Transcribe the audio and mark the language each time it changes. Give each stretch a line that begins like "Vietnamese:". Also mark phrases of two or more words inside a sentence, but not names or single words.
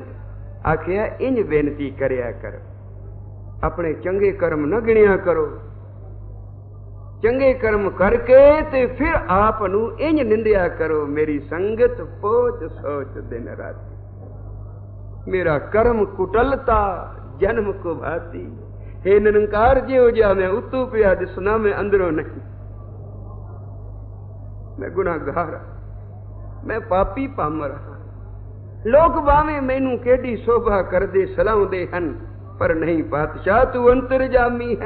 Punjabi: ਆਖਿਆ ਇੰਜ ਬੇਨਤੀ ਕਰਿਆ ਕਰੋ, ਆਪਣੇ ਚੰਗੇ ਕਰਮ ਨ ਗਿਣਿਆ ਕਰੋ। ਚੰਗੇ ਕਰਮ ਕਰਕੇ ਤੇ ਫਿਰ ਆਪ ਨੂੰ ਇੰਜ ਨਿੰਦਿਆ ਕਰੋ, ਮੇਰੀ ਸੰਗਤ ਪੋਚ ਸੋਚ ਦਿਨ ਰਾਤੀ। ਮੇਰਾ ਕਰਮ ਕੁਟਲਤਾ ਜਨਮ ਕੋ ਭਾਤੀ। ਹੇ ਨਿਰੰਕਾਰ ਜੀਓ ਜਾ ਮੈਂ ਉਤੂ ਪਿਆ ਦਿਸਣਾ, ਮੈਂ ਅੰਦਰੋਂ ਨਹੀਂ। ਮੈਂ ਗੁਨਾਹਗਾਰ, ਮੈਂ ਪਾਪੀ ਪਾਮਰ ਹਾਂ। ਲੋਗ ਬਾਵੇਂ ਮੈਨੂੰ ਕੇਡੀ ਸ਼ੋਭਾ ਕਰ ਦੇ ਸਲਾਉਂਦੇ ਹਨ, ਪਰ ਨਹੀਂ ਪਾਤਸ਼ਾਹ ਤੂੰ ਅੰਤਰਜਾਮੀ ਹੈ।